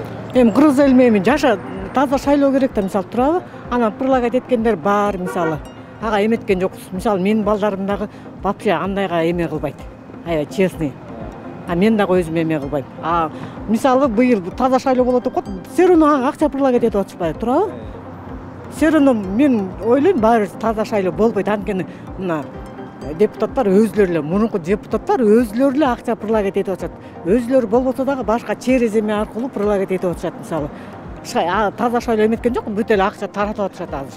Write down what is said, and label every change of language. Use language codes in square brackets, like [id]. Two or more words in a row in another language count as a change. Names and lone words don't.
[ky] Эми кыргыз элине эми жаша таза шайлоо керек да, мисалы турабы? Анан прилагать эткендер бар, мисалы. Ага эметкен жокпуз. Мисалы менин балдарым дагы вообще андайга эме кылбайт. Аябай честный. Мен дагы өзүм эме кылбайм. Мисалы быйыл таза шайлоо болот деп коет. [ru] Все равно [ky] ага акча прилагать этип атышпайбы, турабы? [ru] Все равно [ky] мен ойлойм, баары таза шайлоо болбойт. Анткени мына депутаттар өзлөрү эле, мурунку депутаттар өзлөрү эле акча прилагать этип атышат. Өзлөрү болбосо дагы башка через эме аркылуу прилагать этип атышат, мисалы. Таза шайлоо эметкен жок, бүт эле акча таратып атышат азыр.